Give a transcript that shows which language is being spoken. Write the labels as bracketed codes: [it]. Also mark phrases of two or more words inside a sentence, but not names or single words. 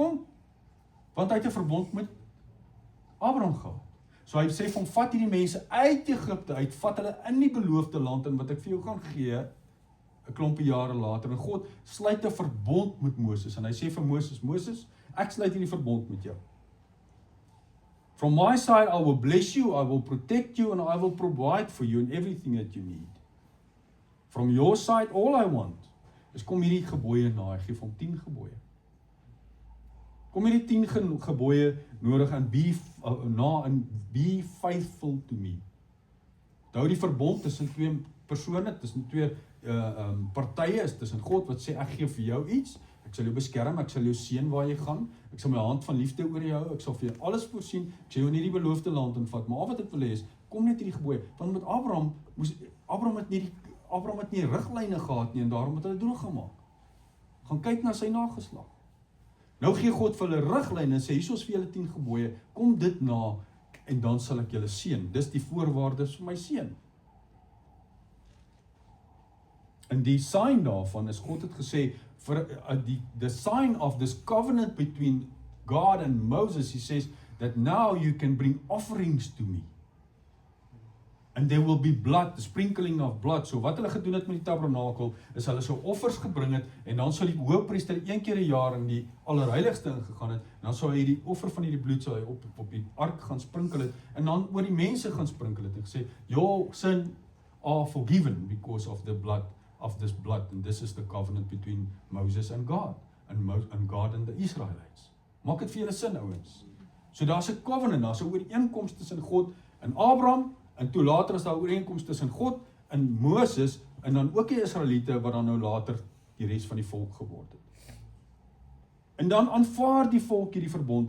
[af] Want hy het 'n verbond met Abraham gehad. So hy sê van vat hierdie mense uit Egipte uit, vat hulle in die beloofde land en wat ek vir jou gaan gee, 'n klompie jare later, en God sluit 'n verbond met Moses, en hy sê vir Moses, Moses, ek sluit hierdie verbond met jou. [en] From my side, I will bless you, I will protect you, and I will provide for you in everything that you need. From your side, all I want, is [af] kom hierdie gebooie na, hy gee vir hom 10 gebooie. Kom hierdie 10 gebooie nodig en [en] be faithful to me. [af] Hou die verbond tussen 2 persone, tussen 2 partye, is tussen God wat sê, ek gee vir jou iets, ek sal jou beskerm, ek sal jou seën waar jy gaan, ek sal my hand van liefde oor jou hou, ek sal vir jou alles voorsien, ek sal jou in hierdie beloofde land invat, maar wat ek wil hê is, kom net hierdie gebooie, want met Abraham het nie riglyne gehad nie, en daarom het hulle droog gemaak. Gaan kyk na sy nageslag. Nou gee God vir hulle riglyne en sê, hier is vir julle 10 gebooie, kom dit na, en dan sal ek julle seën. Dis die voorwaardes vir my seën. En die sign daarvan is, God het gesê, [en] the sign of this covenant between God and Moses, he says, that now you can bring offerings to me. And there will be blood, the sprinkling of blood. [af] So wat hulle gedoen het met die tabernakel, is hulle so offers gebring het, en dan sal die hoëpriester 1 keer 'n jaar in die allerheiligste ingegaan het, en dan sal hy die offer van hierdie bloed, sal hy op die ark gaan sprinkel het, en dan oor die mense gaan sprinkel het, en gesê, [en] your sin are forgiven, because of the blood, of this blood, and this is the covenant between Moses and God, and God and the Israelites. [af] Maak dit vir julle sin, ouens. So daar's 'n covenant, daar's 'n ooreenkoms tussen God en Abraham, en toe later is daar 'n ooreenkoms tussen God en Moses, en dan ook die Israeliete, wat dan nou later die res van die volk geword het. En dan aanvaar die volk hierdie verbond.